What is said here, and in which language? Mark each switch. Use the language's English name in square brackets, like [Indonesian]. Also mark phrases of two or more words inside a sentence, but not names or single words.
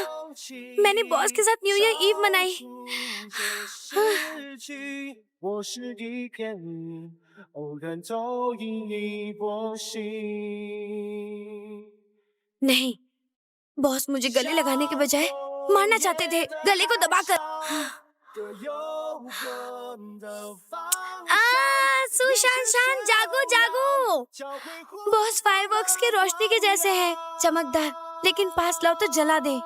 [Hindi] मैंने बॉस के साथ [English] New Year Eve [Hindi] मनाई। [Chinese] 我是一片云，偶然投影一波心。 [Hindi] नहीं, बॉस मुझे गले लगाने के बजाय मारना चाहते थे, गले को दबाकर। सुशान शान, जागो जागो। बॉस फायरवर्क्स की रोशनी के जैसे है, चमकदार, लेकिन पास लाओ तो जला दे।